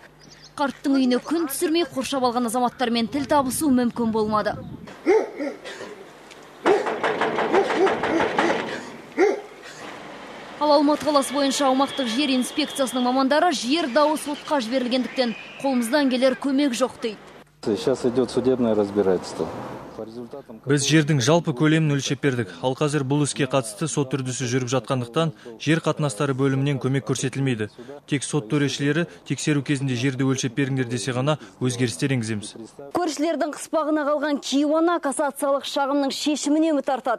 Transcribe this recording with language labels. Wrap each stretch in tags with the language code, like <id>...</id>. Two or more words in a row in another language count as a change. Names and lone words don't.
<kk>Қарттың үйіне күн түсірмей қоршап алған азаматтармен тіл табысу мүмкін болмады. Ал Алматы қаласы бойынша аумақтық жер инспекциясының мамандары жер дауы сотқа жіберілгендіктен қолымыздан келер көмек жоқ дейді.</kk> <ru>Сейчас идет судебное разбирательство.</ru> <kk>Біз жердің жалпы көлемін өлшеп бердік. Ал қазір бұл іске қатысты сот үрдісі жүріп жатқандықтан жер қатынастары бөлімінен көмек көрсетілмейді. Тек сот төрешілері тексеру кезінде жерді өлшеп беріңдер десе ғана өзгерістер енгіземіз. Көршілердің қыспағына қалған кейуана кассациялық шағымның шешіміне үміт артады.</kk>